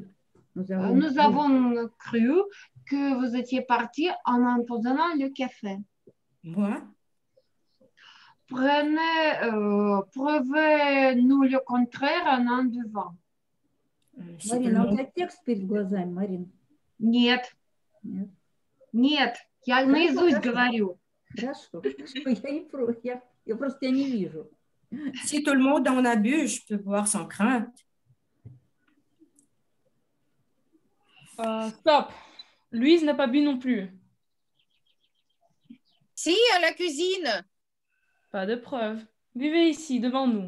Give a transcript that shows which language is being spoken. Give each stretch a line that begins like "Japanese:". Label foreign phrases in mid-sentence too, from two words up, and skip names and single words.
French: nous avons cru que vous étiez parti en empoisonnant le café. Moi? Prouvez-nous le contraire en buvant. C'est Марина, tellement-
Russian: у тебя текст перед глазами, Марин? Нет, Нет. нет, я наизусть говорю. Хорошо, я не против. Я просто тебя не вижу.
French: Si tout le monde en a bu, je peux boire sans crainte. Stop. Louise n'a pas bu non plus. Si, à la cuisine. Pas de preuve. Buvez ici, devant nous.